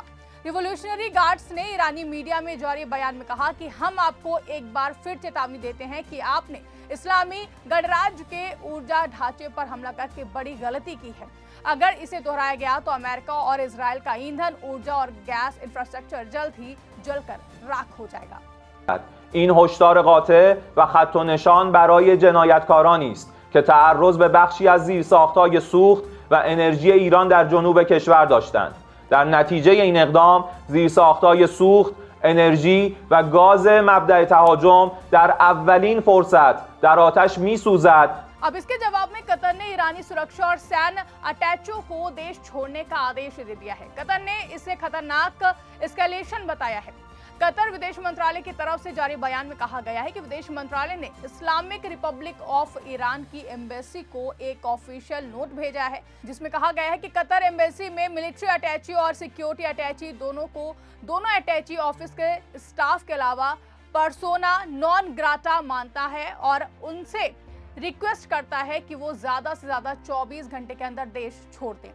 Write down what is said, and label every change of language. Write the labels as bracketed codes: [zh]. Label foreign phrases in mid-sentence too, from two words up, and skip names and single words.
[hi] रिवोल्यूशनरी गार्ड्स ने ईरानी मीडिया में जारी बयान में कहा कि हम आपको एक बार फिर चेतावनी देते हैं कि आपने इस्लामी गणराज्य के ऊर्जा ढांचे पर हमला करके बड़ी गलती की है। अगर इसे दोहराया गया तो अमेरिका और इजराइल का ईंधन, ऊर्जा और [en] gas infrastructure [hi] जल्द ही जलकर राख हो जाएगा। [fa] این هشدار قاطع و خط و نشان برای جنایتکارانی است که تعرض به بخشی از زیرساخت‌های سوخت و انرژی ایران در جنوب کشور داشتند. در نتیجه این اقدام زیرساخت‌های سوخت، انرژی و گاز مبدأ تهاجم در اولین فرصت در آتش می‌سوزد. [hi] अब इसके जवाब में कतर ने ईरानी सुरक्षा और सैन्य अटैचों को देश छोड़ने का आदेश दे दिया है। कतर ने इसे खतरनाक एस्केलेशन बताया है। कतर विदेश मंत्रालय की तरफ से जारी बयान में कहा गया है कि विदेश मंत्रालय ने इस्लामिक रिपब्लिक ऑफ ईरान की एम्बेसी को एक [en] official note [hi] भेजा है, जिसमें कहा गया है कि कतर एम्बेसी में [en] military attaché [hi] और [en] security attaché [hi] दोनों [en] attaché office [hi] के स्टाफ के अलावा [la] persona non grata [hi] मानता है, और उनसे रिक्वेस्ट करता है कि वो ज्यादा से ज्यादा 24 घंटे के अंदर देश छोड़ दें।